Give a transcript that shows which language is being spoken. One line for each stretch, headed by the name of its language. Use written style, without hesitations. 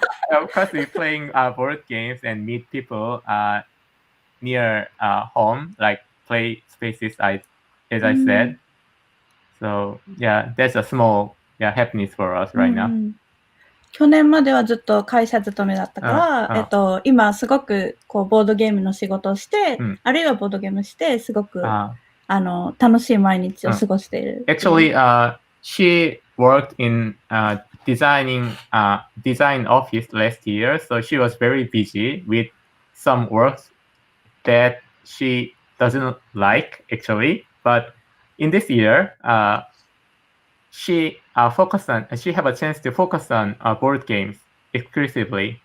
English: Of course, we playing board games and meet people near home, like play spaces, as I said. So yeah, that's a small happiness for us right now.
Japanese: 去年まではずっと会社勤めだったから、今すごくこうボードゲームの仕事をして、あるいはボードゲームしてすごく楽しい毎日を過ごしている。
English: Actually, she worked in design office last year, so she was very busy with some works that she doesn't like actually. But in this year, she have a chance to focus on board games exclusively.